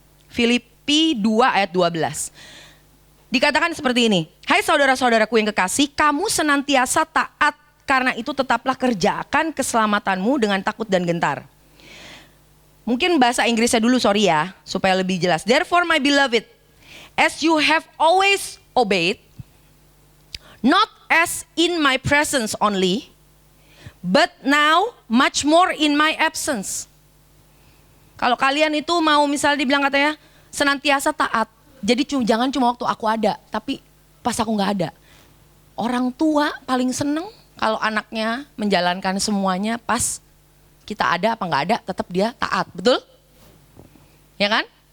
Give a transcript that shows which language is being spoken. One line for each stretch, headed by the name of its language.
Indonesian: Filipi 2 ayat 12. Dikatakan seperti ini. Hai saudara-saudaraku yang kekasih, kamu senantiasa taat, karena itu tetaplah kerjakan keselamatanmu dengan takut dan gentar. Mungkin bahasa Inggrisnya dulu, sorry ya, supaya lebih jelas.
English: Therefore my beloved, as you have always obeyed, not as in my presence only, but now much more in my absence.
Indonesian: Kalau kalian itu mau misalnya dibilang katanya senantiasa taat, jadi jangan cuma waktu aku ada, tapi pas aku nggak ada. Orang tua paling seneng kalau anaknya menjalankan semuanya pas kita ada apa nggak ada, tetap dia taat, betul? Ya kan?